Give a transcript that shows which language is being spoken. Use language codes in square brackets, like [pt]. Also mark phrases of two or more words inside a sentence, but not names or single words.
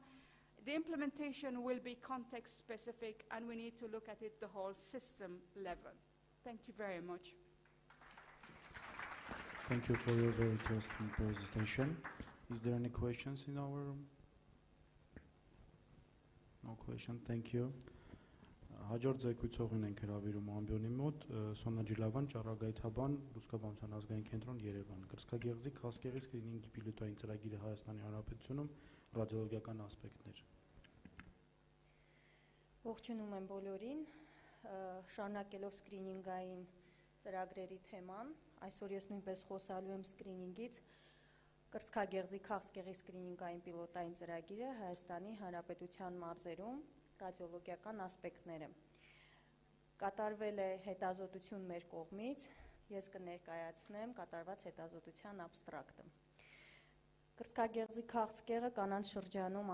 [en] The implementation will be context specific, and we need to look at it the whole system level. Thank you very much. Thank you for your very interesting presentation. Is there any questions in our room? No question, thank you. [hy] Հաջորդ զեկույցողին ենք հրավիրում ամբիոնի մոտ Սոնա Ջիլավան, ճառագայթաբան, Լուսկաբանության ազգային կենտրոն Երևան։ Կրծքագեղձի քաղցկեղի սկրինինգի պիլոտային ծրագիրը Հայաստանի Հանրապետությունում ռադիոլոգիական ասպեկտներ։ Ողջունում եմ բոլորին, շարունակելով սկրինինգային ծրագրերի թեման, այսօր ես նույնպես խոսալու եմ սկրինինգից կրծքագեղձի քաղցկեղի սկրինինգային պիլոտային ծրագիրը Հայաստանի Հանրապետության մարզերում ռադիոլոգիական ասպեկտները։ Կատարվել է հետազոտություն մեր կողմից, ես կներկայացնեմ կատարված հետազոտության абստրակտը։ Կրծքագեղձի քաղցկեղը կանանց շրջանում